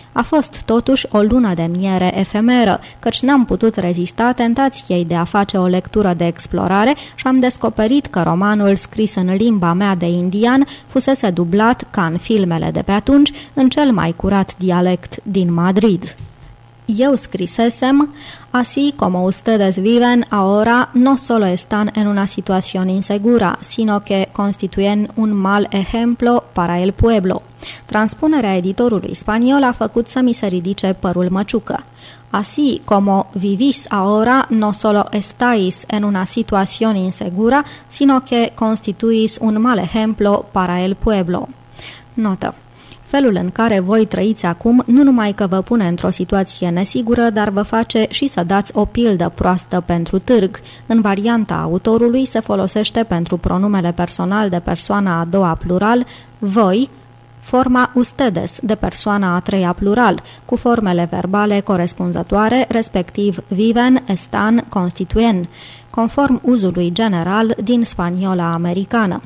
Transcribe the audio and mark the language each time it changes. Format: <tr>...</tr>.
<ro>A fost totuși o lună de miere efemeră, căci n-am putut rezista tentației de a face o lectură de explorare și am descoperit că romanul scris în limba mea de indian fusese dublat, ca în filmele de pe atunci, în cel mai curat dialect din Madrid. Eu scrisesem:</ro> <es>así como ustedes viven ahora, no solo están en una situación insegura, sino que constituyen un mal ejemplo para el pueblo.</es> <ro>Transpunerea editorului spaniol a făcut să mi se ridice părul măciucă.</ro> <es>Así como vivís ahora, no solo estáis en una situación insegura, sino que constituís un mal ejemplo para el pueblo.</es> <ro>Notă. Felul în care voi trăiți acum nu numai că vă pune într-o situație nesigură, dar vă face și să dați o pildă proastă pentru târg. În varianta autorului se folosește pentru pronumele personal de persoana a doua plural, voi, forma ustedes de persoana a treia plural, cu formele verbale corespunzătoare, respectiv viven, están, constituyen, conform uzului general din spaniola americană.</ro>